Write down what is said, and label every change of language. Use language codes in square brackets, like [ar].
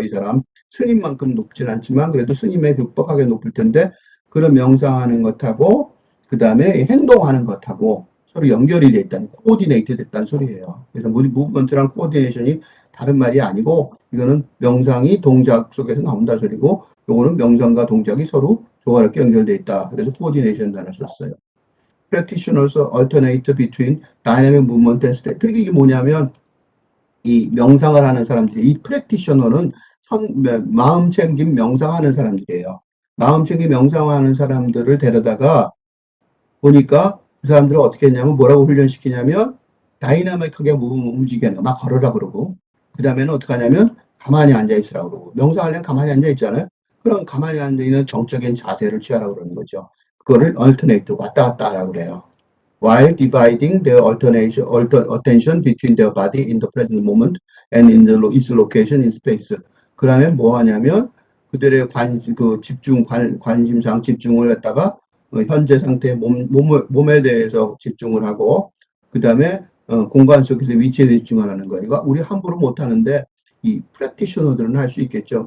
[ko] 이 사람 스님만큼 높진 않지만 그래도 스님에 극복하게 높을 텐데 그런 명상하는 것하고 그 다음에 행동하는 것하고 서로 연결이 돼 있다는, 코디네이트 됐다는 소리예요. 그래서 무브먼트랑 코디네이션이 다른 말이 아니고, 이거는 명상이 동작 속에서 나온다 소리고, 요거는 명상과 동작이 서로 조화롭게 연결돼 있다. 그래서 코디네이션 단어를 썼어요. [en] Practitioners alternate between dynamic movement and state. [ko] 그게 이게 뭐냐면, 이 명상을 하는 사람들이, 이 프랙티셔너는 마음 챙김 명상하는 사람들이에요. 마음 챙김 명상하는 사람들을 데려다가 보니까 그 사람들을 어떻게 했냐면 뭐라고 훈련시키냐면 다이나믹하게 움직이게 하는 거. 막 걸으라 그러고 그 다음에는 어떻게 하냐면 가만히 앉아있으라고 그러고 명상하려면 가만히 앉아있잖아요. 그럼 가만히 앉아있는 정적인 자세를 취하라고 그러는 거죠. 그거를 alternate 왔다 갔다 하라고 그래요. [en] While dividing their attention between their body in the present moment and in its location in space. [ko] 그 다음에 뭐 하냐면 그들의 관심상 집중을 했다가 현재 상태의 몸에 대해서 집중을 하고 그 다음에 공간 속에서 위치에 집중하는 거예요. 이거 우리 함부로 못하는데 이 프랙티셔너들은 할 수 있겠죠.